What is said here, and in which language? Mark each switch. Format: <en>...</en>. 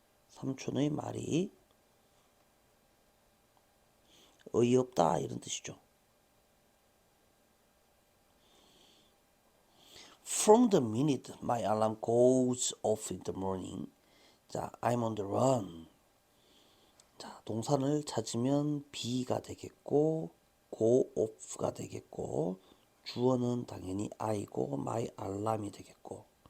<ko>삼촌의 말이 어이없다 이런 뜻이죠.</ko> <en>From the minute my alarm goes off in the morning,</en> <ko>자,</ko> <en>I'm on the run.</en> <ko>자, 동사를 찾으면 be가 되겠고, go off가 되겠고, 주어는 당연히 I고 my alarm이 되겠고.</ko>